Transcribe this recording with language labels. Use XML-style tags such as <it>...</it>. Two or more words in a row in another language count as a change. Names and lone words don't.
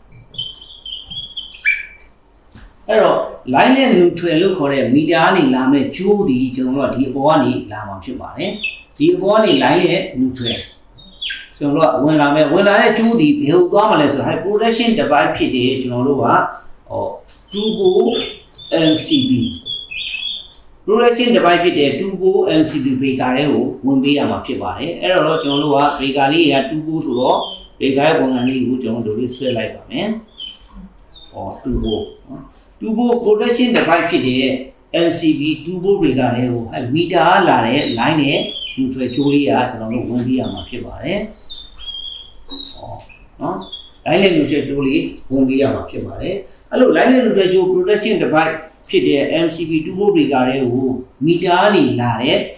<my>အဲ့တော့ line နဲ့ neutral လို့ခေါ်တဲ့မီတာကနေလာမဲ့ကျိုးဒီကျွန်တော်တို့ကဒီအပေါ်ကနေလာမှာဖြစ် ပါတယ်ဒီအပေါ်ကနေ line နဲ့ neutralကျွန်တော်တို့ကဝင်လာတဲ့ကျိုးဒီဘယ်လိုသွားမလဲဆိုတော့</my> <en>protection device</en> <my>ဖြစ်တယ်ကျွန်တော်တို့က</my> <en>turbo MCB protection device</en> <my>ဖြစ်တယ်</my> <en>turbo MCB breaker</en> <my>တွေကိုဝင်ပေးရမှာဖြစ်ပါတယ်အဲ့တော့ကျွန်တော်တို့က breaker လေးက turbo ဆိုတော့ breaker ရဲ့ပုံစံလေးကိုကျွန်တော်တို့လေးဆွဲလိုက်ပါမယ်</my> <en>turbo protection device</en> <my>ဖြစ်တဲ့</my> <en>MCB turbo breaker</en> <my>တွေကိုမီတာလာတဲ့ line နဲ့ neutral ကျိုးလေးကကျွန်တော်တို့ဝင်ပေးရမှာဖြစ်ပါတယ်နော် line နဲ့ neutral ကြိုးလေးဝင်ပေးရမှာဖြစ်ပါတယ်အဲ့လို line နဲ့ neutral ကြိုး</my> <en>protection device</en> <my>ဖြစ်တဲ့</my> <en>MCB 2 volt breaker</en> <my>တွေကိုမီတာကနေလာတဲ့</my>